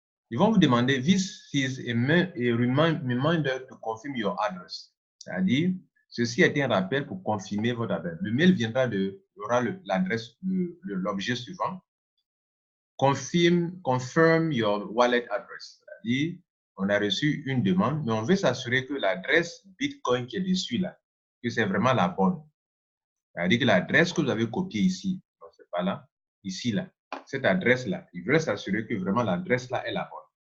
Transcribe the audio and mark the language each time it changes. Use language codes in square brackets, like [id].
[fr] Ils vont vous demander [en] this is a reminder to confirm your address. [fr] C'est-à-dire, ceci est un rappel pour confirmer votre adresse. Le mail viendra aura l'adresse, l'objet suivant. [en] Confirm your wallet address. [fr] C'est-à-dire, on a reçu une demande, mais on veut s'assurer que l'adresse Bitcoin qui est dessus là, que c'est vraiment la bonne. C'est-à-dire que l'adresse que vous avez copiée ici, non, c'est pas là, ici là, cette adresse-là, ils veulent s'assurer que vraiment l'adresse là est la bonne.